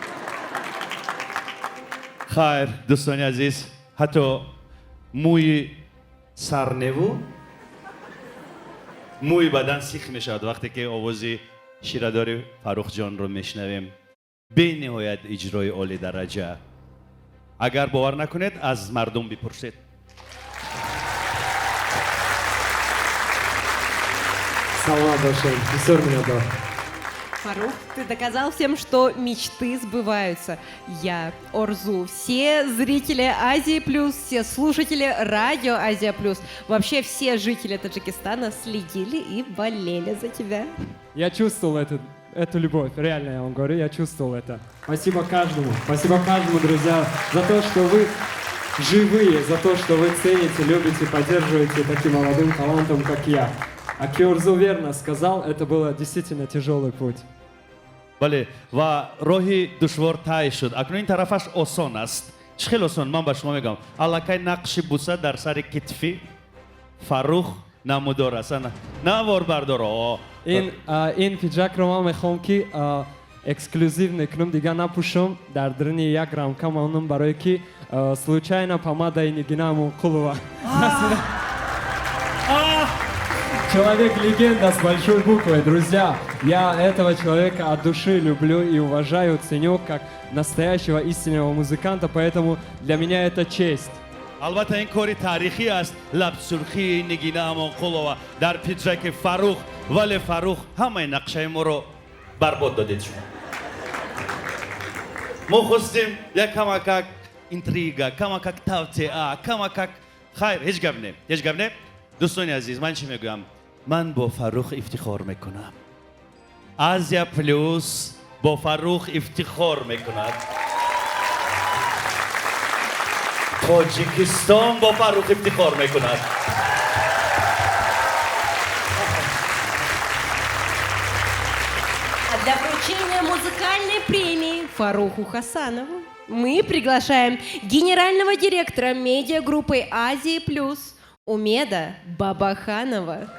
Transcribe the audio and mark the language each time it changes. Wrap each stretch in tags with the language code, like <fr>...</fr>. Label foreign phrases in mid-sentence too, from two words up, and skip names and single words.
<tg>Хайр, дӯстони азиз, ҳатто мӯи сарневу мӯи бадан сих мешавад вақте ки овози ширадори Фарухҷонро мешнавем. бениҳоят иҷрои олидараҷа. агар бовар накунед, аз мардум бипурсед. Салом большое. Бисёр миннатдор.</tg> <ru>Фарух, ты доказал всем, что мечты сбываются. Я, Орзу, все зрители Азии Плюс, все слушатели радио Азия Плюс, вообще все жители Таджикистана следили и болели за тебя. Я чувствовал эту любовь, реально я вам говорю, я чувствовал это. Спасибо каждому, друзья, за то, что вы живые, за то, что вы цените, любите, поддерживаете таким молодым талантом, как я. А Киорзу верно сказал, это было действительно тяжелый путь.</ru> <tg>бале, ва роҳи душвор тай шуд. акнун ин тарафаш осон аст. чӣ хел осон, ман ба шумо мегӯям. аллакай нақши буса дар сари китфи Фарух намудор аст. навор бардор. ин пиҷакро ман мехоҳам ки эксклюзивный кунум, дига напӯшам дар дрини як рамка мамнун, барое ки случайно помадаи Нигина Амонқулова.</tg> <ru>Человек-легенда с большой буквы, друзья. Я этого человека от души люблю и уважаю, ценю как настоящего истинного музыканта, поэтому для меня это честь.</ru> <tg>албатта ин кори таърихӣ аст. лабсурхии Нигина Амонқулова дар пиҷаки Фарух. вале Фарух ҳамаи нақшаи моро барбод додед шумо. мо хостем як камакак интрига, камакак тавтеа, камакак хайр, ҳеҷ гап не. дӯстони азиз, ман чӣ мегӯям? ман бо Фарух ифтихор мекунам. Азия Плюс бо Фарух ифтихор мекунад. Тоҷикистон бо Фарух ифтихор мекунад.</tg> <ru>А для вручения музыкальной премии Фаруху Хасанову мы приглашаем генерального директора медиагруппы Азии Плюс Умеда Бабаханова.</ru>